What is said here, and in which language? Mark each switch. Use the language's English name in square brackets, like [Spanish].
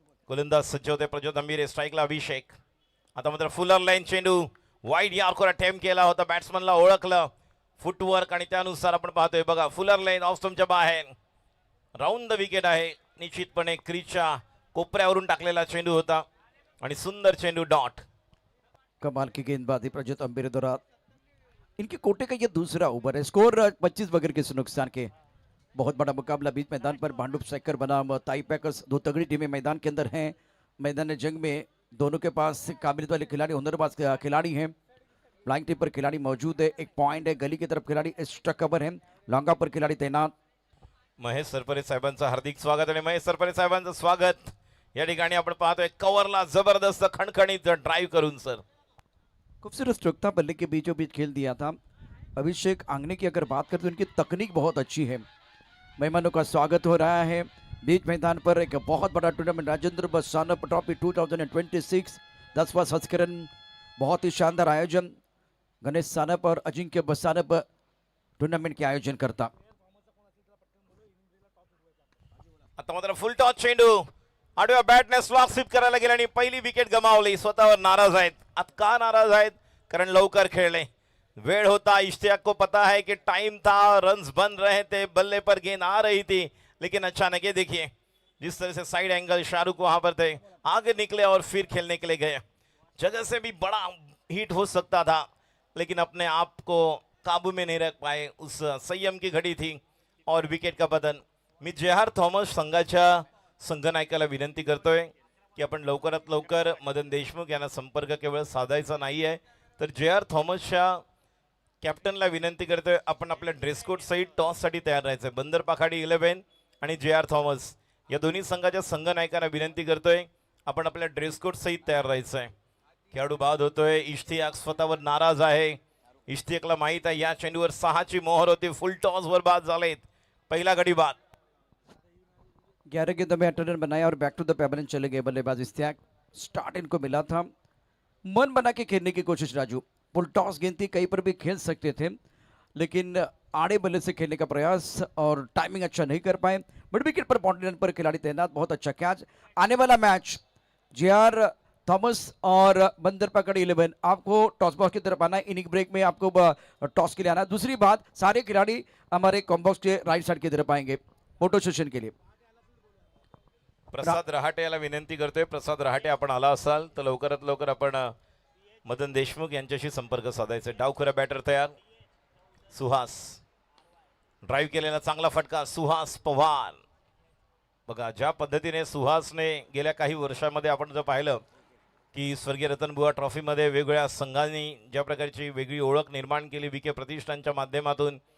[Marathi] गोलंदाज सज्ज होते प्रज्योत अंबिरे, स्ट्राईकला अभिषेक. आता मात्र फुलर लाईन चेंडू वाईड यॉर्कर अटेम्प्ट केला होता, बॅट्समनला ओळखलं, फुटवर्क, आणि त्यानुसार आपण पाहतोय बघा फुलर लाईन ऑफ स्टंपच्या बाहेर, राऊंड द विकेट आहे. निश्चितपणे क्रीजच्या कोपऱ्यावरून टाकलेला चेंडू होता, आणि सुंदर चेंडू डॉट. [Hindi] कमाल की गेंदबाजी प्रज्योत अंबिरे द्वारा। इनके कोटे का ये दूसरा ओवर है, स्कोर 25 बगैर किसी नुकसान के। बहुत बड़ा मुकाबला बीच मैदान पर, भांडुप स्ट्राइकर बनाम ताई पैकर्स, 2 तगड़ी टीमें मैदान के अंदर हैं। मैदान जंग में दोनों के पास काबिलियत वाले खिलाड़ी, हुनरबाज खिलाड़ी हैं। फ्लाइंग टीम पर खिलाड़ी मौजूद है, एक पॉइंट है, गली की तरफ खिलाड़ी एक्स्ट्रा कवर है, लॉन्गा पर खिलाड़ी तैनात। [Marathi] महेश सरपरे साहेबांचं हार्दिक स्वागत, आणि महेश सरपरे साहेबांचं स्वागत या ठिकाणी आपण पाहतोय कव्हरला जबरदस्त खणखणीत ड्राइव करून सर [Hindi] खूबसूरत स्ट्रोक था, बल्ले के बीचों बीच खेल दिया था। अभिषेक आंगने की अगर बात करें तो उनकी तकनीक बहुत अच्छी है। मेहमानों का स्वागत हो रहा है बीच मैदान पर, एक बहुत बड़ा टूर्नामेंट राजेंद्र सानप ट्रॉफी 2026 10वां संस्करण, बहुत ही शानदार आयोजन। गणेश सानप और अजिंक्य बसानप टूर्नामेंट के आयोजन करता. [Marathi] आता मात्र फुल टॉस चेंडू आडव्या बॅटने स्लॉग स्वीप करायला गेला आणि पहिली विकेट गमावली. स्वतःवर नाराज आहेत. आता का नाराज आहेत? कारण लवकर खेळले, वेळ होता. [Hindi] इश्तियाक को पता है कि टाइम था, रन्स बन रहे थे, बल्ले पर गेंद आ रही थी, लेकिन अचानक ये देखिए जिस तरह से साइड एंगल शाहरुख वहां पर थे, आगे निकले और फिर खेलने के लिए गए. जगह से भी बड़ा हिट हो सकता था, लेकिन अपने आप को काबू में नहीं रख पाए. उस संयम की घड़ी थी और विकेट का बदन. [Marathi] मी जेआर थॉमस संघाच्या संघनायकाला विनंती करतोय की आपण लवकरात लवकर मदन देशमुख यांना संपर्क केवळ साधायचा नाही आहे, तर जेआर थॉमसच्या कॅप्टनला विनंती करतोय आपण आपल्या ड्रेस कोड सहित टॉससाठी तयार राहायचंय. बंदर पाखाडी 11 आणि जेआर थॉमस या दोन्ही संघाच्या संघनायकांना विनंती करतोय आपण आपल्या ड्रेस कोड सहित तयार राहायचंय. खेळाडू बाद होतोय. इश्तियाक स्वतःवर नाराज आहे. इश्तियाकला माहित आहे या चेंडूवर 6ची मोहर होती. फुल टॉस वर बाद झालेत. पहिला गडी बाद. [Hindi] 11 गेंदों में 8 रन बनाया और बैक टू द पेबलन चले गए बल्लेबाज इश्तियाक. स्टार्ट इनको मिला था, मन बना के खेलने की कोशिश. राजू फुल टॉस गेंद थी, कहीं पर भी खेल सकते थे, लेकिन आड़े बल्ले से खेलने का प्रयास और टाइमिंग अच्छा नहीं कर पाए. मिड विकेट पर बाउंड्री लाइन पर खिलाड़ी तैनात. बहुत अच्छा कैच. आने वाला मैच जेआर थॉमस और बंदर पकड़ 11, आपको टॉस बॉक्स की तरफ आना है. इनिंग ब्रेक में आपको टॉस के लिए आना है. दूसरी बात, सारे खिलाड़ी हमारे कॉम्बॉक्स के राइट साइड की तरफ आएंगे फोटो सेशन के लिए. [Marathi] प्रसाद रहाटे याला विनंती करतोय. प्रसाद रहाटे आपण आला असाल तर लवकरात लवकर आपण मदन देशमुख यांच्याशी संपर्क साधायचा. डावखुरा बॅटर तयार. सुहास ड्राईव्ह केलेला चांगला फटका. सुहास पवार बघा ज्या पद्धतीने सुहासने गेल्या काही वर्षांमध्ये आपण जर पाहिलं की स्वर्गीय रतनबुवा ट्रॉफीमध्ये वेगवेगळ्या संघांनी ज्या प्रकारची वेगळी ओळख निर्माण केली विके प्रतिष्ठानच्या माध्यमातून.